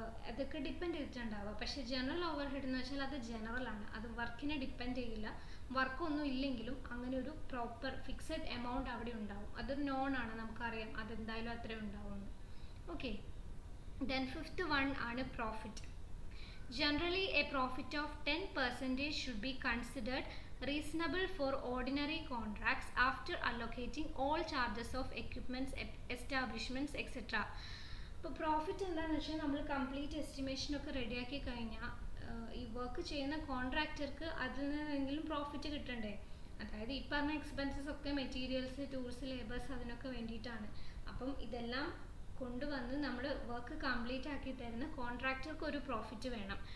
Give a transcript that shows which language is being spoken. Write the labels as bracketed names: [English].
[Malayalam] അതൊക്കെ ഡിപ്പെൻഡ് ചെയ്തിട്ടുണ്ടാവുക. പക്ഷേ general over head എന്ന് വെച്ചാൽ അത് ജനറൽ ആണ്, അത് വർക്കിനെ ഡിപ്പെൻഡ് ചെയ്യില്ല. വർക്കൊന്നും ഇല്ലെങ്കിലും അങ്ങനെ ഒരു പ്രോപ്പർ ഫിക്സഡ് എമൗണ്ട് അവിടെ ഉണ്ടാവും. അതൊരു നോൺ ആണ്, നമുക്കറിയാം അതെന്തായാലും അത്രയും ഉണ്ടാവുമെന്ന്. [English] Okay, then fifth one ആണ് profit. Generally, a profit of 10% should be considered reasonable for ordinary contracts after allocating all charges of equipments, establishments, etc. [Malayalam] ഇപ്പോൾ പ്രോഫിറ്റ് എന്താണെന്ന് വെച്ചാൽ നമ്മൾ കംപ്ലീറ്റ് എസ്റ്റിമേഷനൊക്കെ റെഡിയാക്കി കഴിഞ്ഞാൽ ഈ വർക്ക് ചെയ്യുന്ന കോൺട്രാക്ടർക്ക് അതിൽ നിന്നെങ്കിലും പ്രോഫിറ്റ് കിട്ടണ്ടേ. അതായത് ഈ പറഞ്ഞ എക്സ്പെൻസസ് ഒക്കെ മെറ്റീരിയൽസ്, ടൂൾസ്, ലേബേഴ്സ് അതിനൊക്കെ വേണ്ടിയിട്ടാണ്. അപ്പം ഇതെല്ലാം കൊണ്ടുവന്ന് നമ്മൾ വർക്ക് കംപ്ലീറ്റ് ആക്കി തരുന്ന കോൺട്രാക്ടർക്ക് ഒരു പ്രോഫിറ്റ് വേണം.